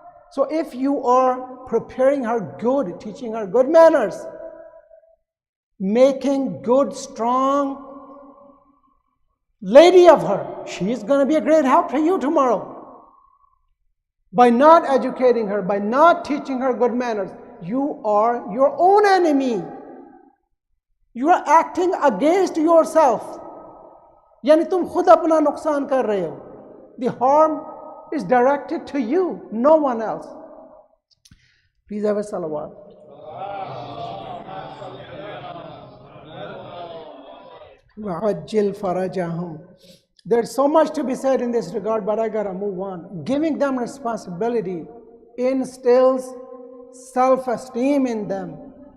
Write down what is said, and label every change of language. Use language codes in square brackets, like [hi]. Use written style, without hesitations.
[en] So if you are preparing her good, teaching her good manners, making good, strong lady of her, she is going to be a great help to you tomorrow. By not educating her, by not teaching her good manners, you are your own enemy. You are acting against yourself. [hi] यानी तुम खुद अपना नुकसान कर रहे हो. [en] The harm is directed to you, no one else. Please have a salawat. [ar] وَعَجِّلْ فَرَجَهُمْ. [en] There's so much to be said in this regard, but I gotta move on. Giving them responsibility instills self-esteem in them.